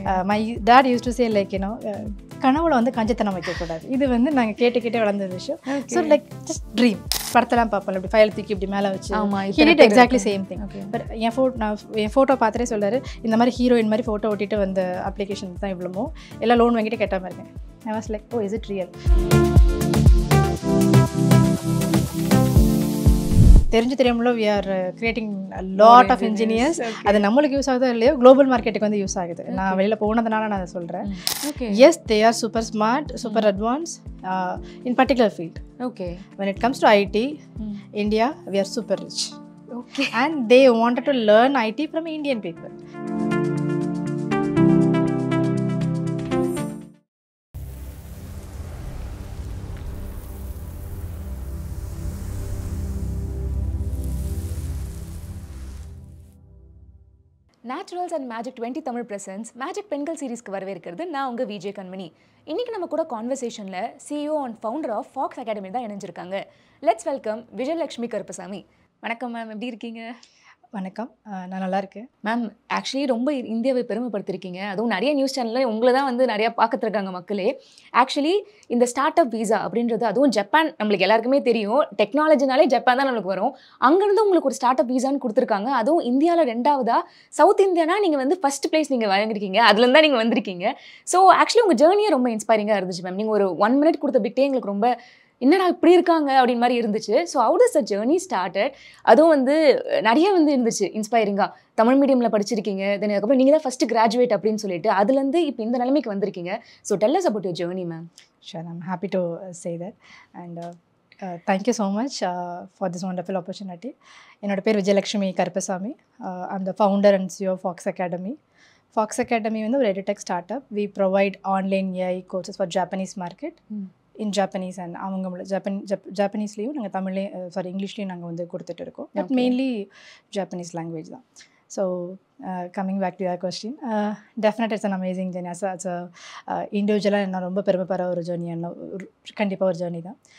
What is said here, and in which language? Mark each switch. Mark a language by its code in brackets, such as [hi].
[en] My dad used to say like [ta] கனவுல வந்து கஞ்சத்தனம் வைக்கக்கூடாது. இது வந்து நாங்கள் கேட்டு வளர்ந்த விஷயம். [en] So like just dream. [ta] படத்தெல்லாம் பார்ப்போம், இப்படி ஃபைல் தூக்கி இப்படி மேலே வச்சு. [en] He did exactly same thing. [ta] But N photo பார்த்துட்டே சொல்கிறாரு, இந்த மாதிரி ஹீரோயின் மாதிரி ஃபோட்டோ ஒட்டிட்டு வந்த அப்ளிகேஷன் தான் இவ்வளோ எல்லாம் லோன் வாங்கிட்டு கேட்ட மாதிரி இருக்கேன். [en] I was like, oh, is it real? [ta] தெரிஞ்சு தெரியாமலோ [en] we are creating a lot of engineers. [ta] அது நம்மளுக்கு யூஸ் ஆகுதோ இல்லையோ குளோபல் மார்க்கெட்டுக்கு வந்து யூஸ் ஆகுது. நான் வெளியில் போனதுனால நான் அதை சொல்கிறேன். [en] Yes, they are super smart, super advanced in particular field. Okay. When it comes to IT, India, we are super rich. Okay. And they wanted to learn IT from Indian people. [ta] Naturals and Magic 20 Tamil presents Magic பெண்கள் சீரிஸ்க்கு வரவேற்கிறது. நான் உங்கள் விஜய் கண்மணி. இன்னைக்கு நம்ம கூட கான்வர்சேஷனில் CEO and founder of Fox academy தான் இணைஞ்சிருக்காங்க. [en] Let's welcome Vijayalakshmi Karuppasamy. [ta] வணக்கம் மேம், எப்படி இருக்கீங்க? வணக்கம், நான் நல்லா இருக்கேன் மேம். ஆக்சுவலி ரொம்ப இந்தியாவை பெருமைப்படுத்திருக்கீங்க. அதுவும் நிறைய நியூஸ் சேனலில் உங்களை தான் வந்து நிறையா பார்த்துருக்காங்க மக்களே. ஆக்சுவலி இந்த ஸ்டார்ட் அப் வீசா அப்படின்றது, அதுவும் ஜப்பான், நம்மளுக்கு எல்லாருக்குமே தெரியும், டெக்னாலஜினாலே ஜப்பான் தான் நம்மளுக்கு வரும். அங்கேருந்து உங்களுக்கு ஒரு ஸ்டார்ட் அப் வீசான்னு கொடுத்துருக்காங்க. அதுவும் இந்தியாவில் 2வதா, சவுத் இந்தியானா நீங்கள் வந்து ஃபர்ஸ்ட் பிளேஸ் நீங்கள் வாங்கியிருக்கீங்க, அதுலேருந்து தான் நீங்கள் வந்திருக்கீங்க. ஸோ ஆக்சுவலி உங்கள் ஜேர்னியே ரொம்ப இன்ஸ்பைரிங்காக இருந்துச்சு மேம். நீங்கள் ஒரு 1 minute கொடுத்த பிட்டே எங்களுக்கு ரொம்ப என்னடா இப்படி இருக்காங்க அப்படின்னு மாதிரி இருந்துச்சு. [en] So how does the journey started? [ta] அதுவும் வந்து நிறைய வந்து இருந்துச்சு இன்ஸ்பைரிங்காக. தமிழ் மீடியமில் படிச்சிருக்கீங்க, தென் அதுக்கப்புறம் நீங்கள் தான் ஃபஸ்ட்டு கிராஜுவேட் அப்படின்னு சொல்லிட்டு அதுலேருந்து இப்போ இந்த நிலைமைக்கு வந்திருக்கீங்க. [en] So tell us about your journey ma'am. Sure, I'm happy to say that. And thank you so much for this wonderful opportunity. [ta] என்னோட பேர் Vijayalakshmi Karuppasamy. [en] I'm the founder and CEO of Fox Academy. Fox Academy [ta] வந்து ஒரு [en] edutech startup. We provide online AI courses for Japanese market. In Japanese and [ta] அவங்களோட ஜாப்பனீஸ்லேயும் நாங்கள் தமிழ்லேயும் இங்கிலீஷ்லேயும் நாங்கள் வந்து கொடுத்துட்டு இருக்கோம். [en] But mainly Japanese language தான். So coming back to your question, definitely it's an amazing journey. [ta] Ads இண்டிவிஜுவலாக நான் ரொம்ப பெருமைப்படுற ஒரு ஜேர்னி, கண்டிப்பாக ஒரு ஜேர்னி தான்.